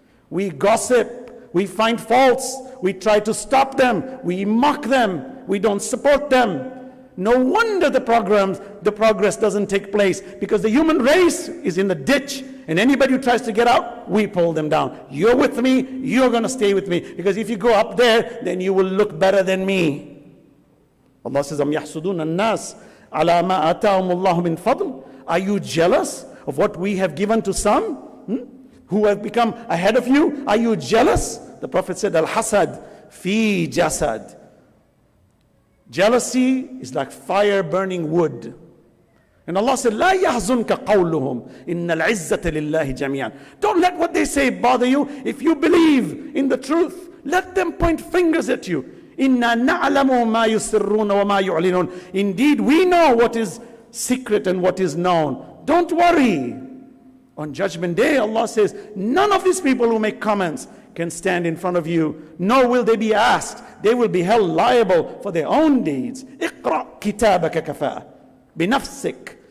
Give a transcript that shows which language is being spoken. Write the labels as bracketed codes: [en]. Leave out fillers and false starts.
[en] We gossip, we find faults, we try to stop them, we mock them, we don't support them. No wonder the progress doesn't take place, because the human race is in the ditch, and anybody who tries to get out, we pull them down. You're with me, you're going to stay with me, because if you go up there, then you will look better than me. Allah says, [ar] أَمْ يَحْسُدُونَ النَّاسِ عَلَى مَا آتَاهُمُ اللَّهُ مِنْ فَضْلٍ. [en] Are you jealous of what we have given to some who have become ahead of you? Are you jealous? The Prophet said, [ar] Al-hasad fi jasad. [en] Jealousy is like fire burning wood. And Allah said, [ar] لا يحزنك قولهم إن العزة لله جميعا. [en] Don't let what they say bother you. If you believe in the truth, let them point fingers at you. [ar] إنا نعلم ما يسرون وما يعلنون. [en] Indeed, we know what is secret and what is known. Don't worry. On Judgment Day, Allah says, none of these people who make comments can stand in front of you, nor will they be asked. They will be held liable for their own deeds. [ar] اقرأ كتابك كفى بنفسك.